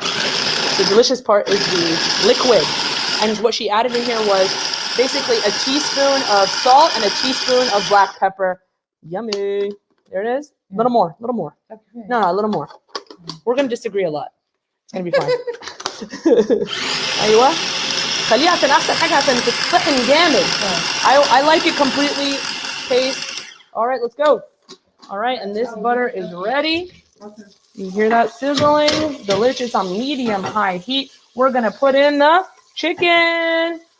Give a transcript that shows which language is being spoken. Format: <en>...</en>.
<en>The delicious part is the liquid. And what she added in here was basically a teaspoon of salt and a teaspoon of black pepper. Yummy. There it is. A little more, a little more. No, a little more. We're going to disagree a lot. It's going to be fine.</en> <ar>أيوة. خليها عشان أحسن حاجة عشان تتطحن جامد.</ar> <en>I like it completely paste. All right, let's go. All right, and this butter is ready. You hear that sizzling? Delicious on medium-high heat. We're going to put in the chicken.</en>